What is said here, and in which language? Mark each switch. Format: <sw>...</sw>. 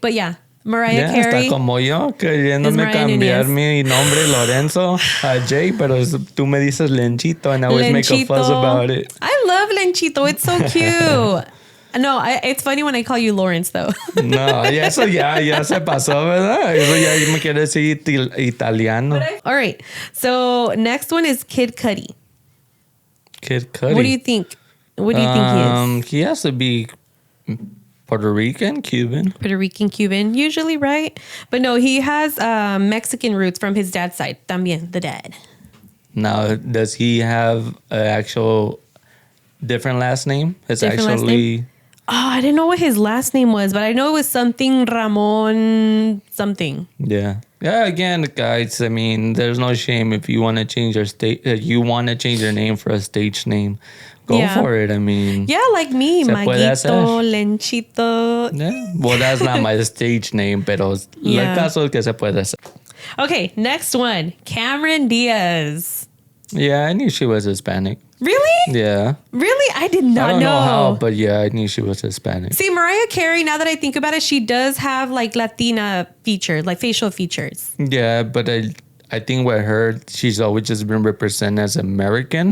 <en>But yeah, Mariah Carey.</en> <es>Está como yo, queriéndome cambiar mi nombre Lorenzo a Jay, pero tú me dices Lenchito,</es> <en>and I always make a fuss about it. I love Lenchito. It's so cute. No, it's funny when I call you Lawrence, though.</en> <es>No, eso ya se pasó, ¿verdad? Eso ya me quiere decir italiano.</es> <en>All right. So next one is Kid Cudi. Kid Cudi. What do you think? What do you think he is? He has to be Puerto Rican, Cuban. Puerto Rican, Cuban, usually, right? But no, he has Mexican roots from his dad's side.</en> <es>También,</es> <en>the dad. Now, does he have an actual different last name? It's different actually... Last name? Oh, I didn't know what his last name was, but I know it was something Ramon something. Yeah. Yeah, again, guys, I mean, there's no shame if you want to change you want to change your name for a stage name. Go for it. I mean, yeah, like me, Maguito, Lenchito. Yeah. Well, that's not my stage name,</en> <es>pero el caso es que se puede hacer.</es> <en>Okay, next one, Cameron Diaz. Yeah, I knew she was Hispanic. Really? Yeah. Really? I did not know. I don't know how, but yeah, I knew she was Hispanic. See, Mariah Carey, now that I think about it, she does have like Latina features, like facial features. Yeah, but I think with her, she's always just been represented as American.</en>